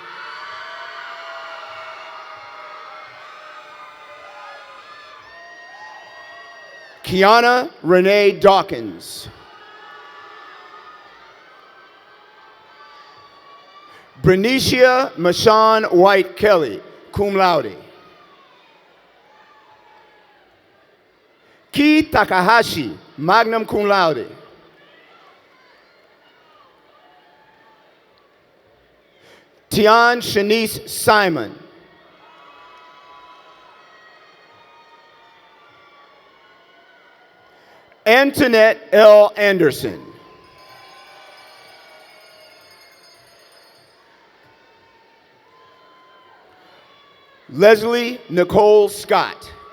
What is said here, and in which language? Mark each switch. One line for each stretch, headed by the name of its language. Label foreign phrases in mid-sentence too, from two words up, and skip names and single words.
English: Kiana Renee Dawkins. Bernicia Mashawn White Kelly,
Latin: cum laude.
English: Ki Takahashi,
Latin: magna cum laude.
English: Tian Shanice Simon. Antoinette L. Anderson. Leslie Nicole Scott.